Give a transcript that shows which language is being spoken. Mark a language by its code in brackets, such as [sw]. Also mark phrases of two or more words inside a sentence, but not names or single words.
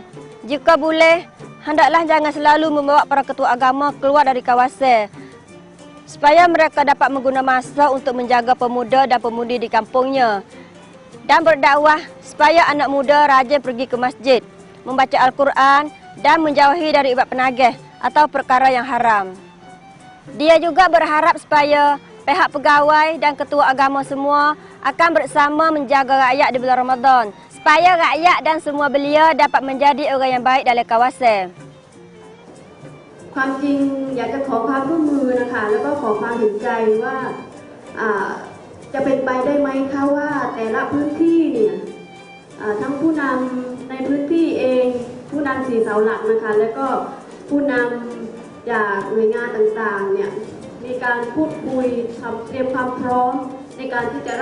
[ms] Jika boleh, hendaklah jangan selalu membawa para ketua agama keluar dari kawasan supaya mereka dapat menggunakan masa untuk menjaga pemuda dan pemudi di kampungnya dan berdakwah supaya anak muda rajin pergi ke masjid, membaca Al-Quran dan menjauhi dari ibadat penagih atau perkara yang haram. Dia juga berharap supaya pihak pegawai dan ketua agama semua akan bersama menjaga rakyat di bulan Ramadan supaya rakyat dan semua belia dapat menjadi orang yang baik dalam kawasan. [th] ความจริงอยากจะขอความร่วมมือนะคะแล้วก็ขอความเห็นใจว่าจะเป็นไปได้ไหมคะว่าแต่ละพื้นที่เนี่ยทั้งผู้นำในพื้นที่เองผู้นำ 4เสาหลักนะคะแล้วก็ผู้นำจากหน่วยงานต่างๆเนี่ยมีการพูดคุยเตรียมความพร้อมในการที่จะ